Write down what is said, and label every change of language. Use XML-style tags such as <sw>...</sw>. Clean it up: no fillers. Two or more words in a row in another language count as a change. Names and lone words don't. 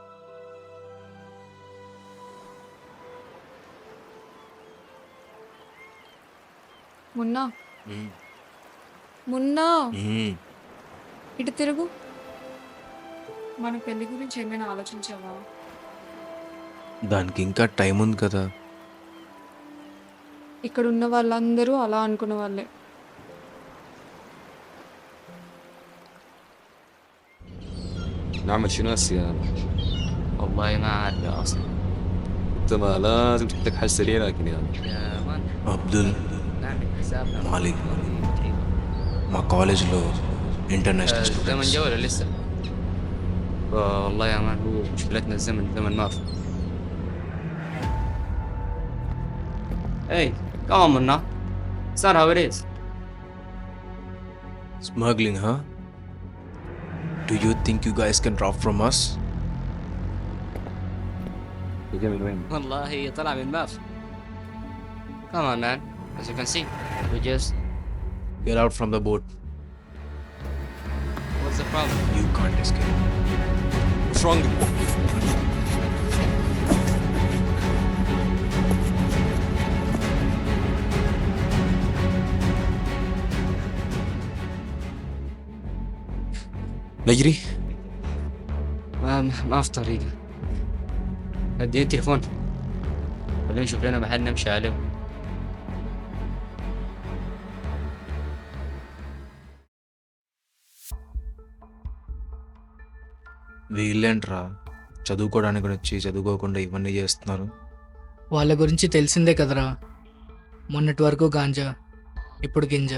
<te>మున్నా, మున్నా, ఇటు తిరుగు. మన పెళ్లి గురించి ఏమైనా ఆలోచించావా? దానికి ఇంకా టైం ఉంది కదా. ఇక్కడ ఉన్న వాళ్ళందరూ అలా అనుకున్న వాళ్ళే.</te> <ar>نعمل شنو هسه انا؟ والله ما عارف يا اصلا. انت ما لازم تحتاج حل سريع لكن يعني يا مان అబ్దుల్ نعمل حسابنا.</ar> <te>మాలిక్ మా కాలేజ్లో ఇంటర్నేషనల్ الزمن స్టూడెంట్స్.</te> <ar>جا ولا لسه؟ والله يا مان هو مشكلتنا الزمن زمن ما في. اي</ar> <en>come on</en> <ar>منا صار هاوريز.</ar> <en>Smuggling, huh? Do you think you guys can rob from us?</en> <ar>جاي من وين؟ والله طلع من ما في.</ar> <en>come on man, as you can see we just Get out from the boat. what's the problem? You can't escape. What's wrong?</en> <ar>نجري؟ ما في طريقة. اديني التليفون خلينا نشوف لنا محل نمشي عليه.</ar> <te>వీళ్ళేంట్రా చదువుకోవడానికి వచ్చి చదువుకోకుండా ఇవన్నీ చేస్తున్నారు? వాళ్ళ గురించి తెలిసిందే కదరా. మొన్నటి వరకు గాంజా, ఇప్పుడు గింజ.</te>